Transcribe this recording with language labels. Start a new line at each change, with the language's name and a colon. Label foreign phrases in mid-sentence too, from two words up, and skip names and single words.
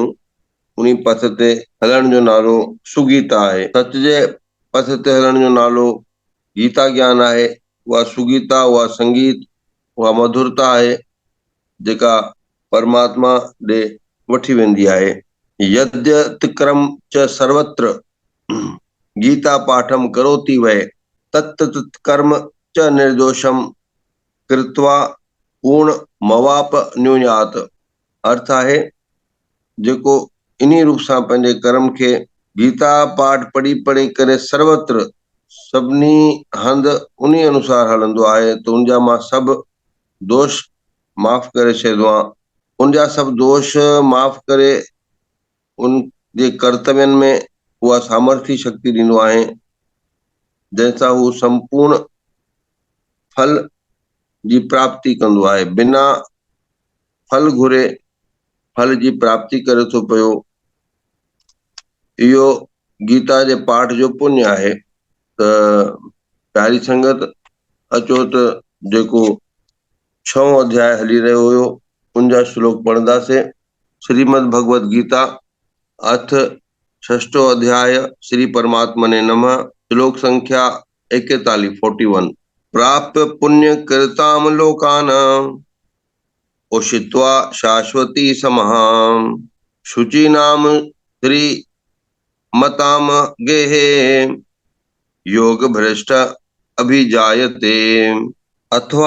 Sindhi: उन पथ ते हलण जो नालो सुगीता आहे। सच जे पथ ते हलण जो नालो गीता ज्ञान आहे। उहा सुगीता, उहा संगीत, उहा मधुरता आहे जेका परमात्मा ॾे वठी वेंदी आहे।
Sanskrit: यद्यतिक्रम च सर्वत्र गीता पाठम करोति वै तत् कर्म च निर्दोषम कृत्वा पूर्ण मवाप न्यूयात।
Sindhi: अर्थ आहे, जेको इन्ही रूप सां पंहिंजे कर्म खे गीता पाठ पढ़ी पढ़ी करे सर्वत्र सभिनी हंधि उन अनुसार हलंदो आहे त उनजा मां सभु दोष माफ़ करे छॾींदो आहियां। उनजा सभु दोष माफ़ करे उन जे कर्तव्यनि में उहा सामर्थ्य शक्ति ॾींदो आहे, जंहिंसां हू संपूर्ण फल जी प्राप्ति कंदो आहे। बिना फल घुरे फल जी प्राप्ति करे थो पियो। इहो गीता जे पाठ जो पुण्य आहे। त प्यारी संगत, अचो त जेको 6 अध्याय हली रहियो हुयो उनजा श्लोक पढ़ंदासीं।
Sanskrit: श्रीमद भगवत गीता अथ 6 अध्याय श्री परमात्मने नमः। श्लोक संख्या 41 41। प्राप्य पुण्य कृताम लोकानां उषित्वा शाश्वती समः शुचीनाम श्री मताम गेहे योग भ्रष्ट अभिजायते अथवा